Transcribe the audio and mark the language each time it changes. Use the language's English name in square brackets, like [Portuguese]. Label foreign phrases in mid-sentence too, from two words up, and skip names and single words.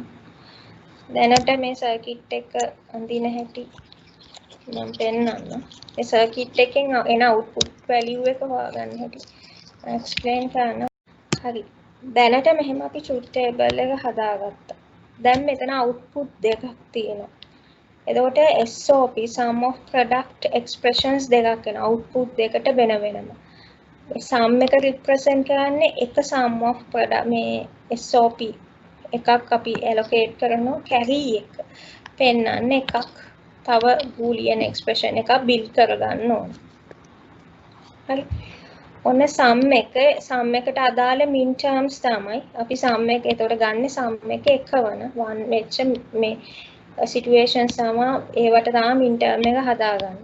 [Sinhala] දැනට මේ සර්කිට් එක අඳින හැටි මම පෙන්නන්නම්. මේ සර්කිට් එකෙන් එන [English] output value [Sinhala] එක හොයාගන්න හැටි එක්ස්ප්ලেইন කරන්න. හරි. දැනට මෙහෙම අපි [English] truth table [Sinhala] එක හදාගත්තා. දැන් මෙතන output දෙකක් තියෙනවා. එතකොට [English] SOP sum of product expressions [Sinhala] දෙකක් වෙනවා. output දෙකට වෙන වෙනම. මේ sum එක represent කරන්නේ එක [English] sum of product [Sinhala] මේ SOP එකක් අපි allocate කරනවා carry එක. පෙන්නන්න එකක් තව [English] boolean expression [Sinhala] එකක් build කරගන්න ඕන. හරි. ඔන්න sum එකට අදාළ [English] min terms [Sinhala] තමයි අපි sum එක එතකොට ගන්න sum එක එකවන 1 වෙච්ච මේ situations තමයි ඒවට තමයි [English] min term [Sinhala] එක හදාගන්නේ.